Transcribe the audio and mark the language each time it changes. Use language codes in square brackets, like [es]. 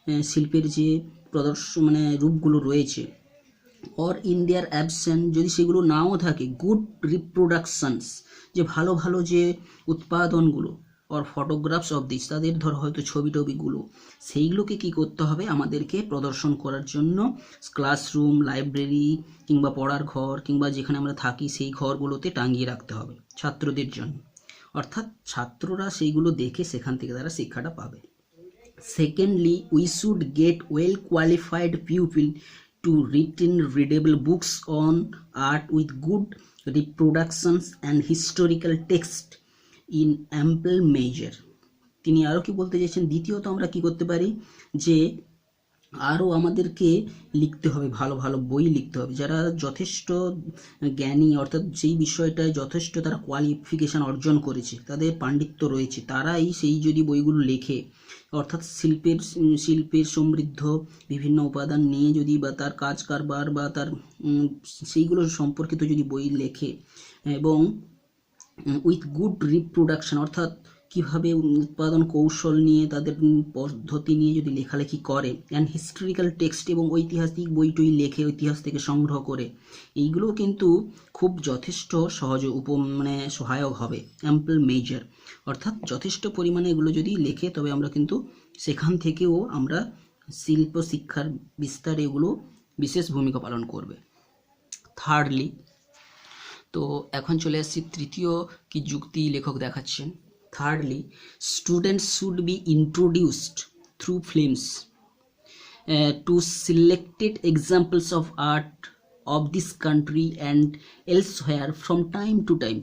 [bn] শিল্পের যে প্রদর্শন মানে রূপগুলো রয়েছে, [en] or in their absent, [bn] যদি সেগুলো নাও থাকে, [en] good reproductions, [bn] যে ভালো ভালো যে উৎপাদনগুলো, [en] or photographs of this, [bn] তাদের ধর হয়তো ছবি টবিগুলো, সেইগুলোকে কি করতে হবে আমাদেরকে প্রদর্শন করার জন্য ক্লাসরুম, লাইব্রেরি কিংবা পড়ার ঘর কিংবা যেখানে আমরা থাকি সেই ঘরগুলোতে টাঙিয়ে রাখতে হবে ছাত্রদের জন্য, অর্থাৎ ছাত্ররা সেইগুলো দেখে সেখান থেকে তারা শিক্ষাটা পাবে। [en] Secondly, we should get well qualified pupil to written readable books on art with good reproductions and historical text in ample measure. [bn] তিনি আরও কি বলতে চাইছেন, দ্বিতীয়ত আমরা কি করতে পারি যে আরও আমাদেরকে লিখতে হবে, ভালো ভালো বই লিখতে হবে, যারা যথেষ্ট জ্ঞানী অর্থাৎ যেই বিষয়টায় যথেষ্ট তারা কোয়ালিফিকেশান অর্জন করেছে, তাদের পাণ্ডিত্য রয়েছে, তারাই সেই যদি বইগুলো লেখে, অর্থাৎ শিল্পের সমৃদ্ধ বিভিন্ন উপাদান নিয়ে যদি বা তার কাজ কারবার বা তার সেইগুলো সম্পর্কিত যদি বই লেখে, এবং [en] with good reproduction [bn] অর্থাৎ কীভাবে উৎপাদন কৌশল নিয়ে তাদের পদ্ধতি নিয়ে যদি লেখালেখি করে, [en] and historical text [bn] এবং ঐতিহাসিক বইটই লেখে ইতিহাস থেকে সংগ্রহ করে, এইগুলো কিন্তু খুব যথেষ্ট মানে সহায়ক হবে। [en] ample measure [bn] অর্থাৎ যথেষ্ট পরিমাণে এগুলো যদি লেখে তবে আমরা কিন্তু সেখান থেকেও আমরা শিল্প শিক্ষার বিস্তারে এগুলো বিশেষ ভূমিকা পালন করবে। থার্ডলি, তো এখন চলে আসছি তৃতীয় কি যুক্তি লেখক দেখাচ্ছেন। [en] Thirdly, students should be introduced through films to selected examples of art of this country and elsewhere from time to time.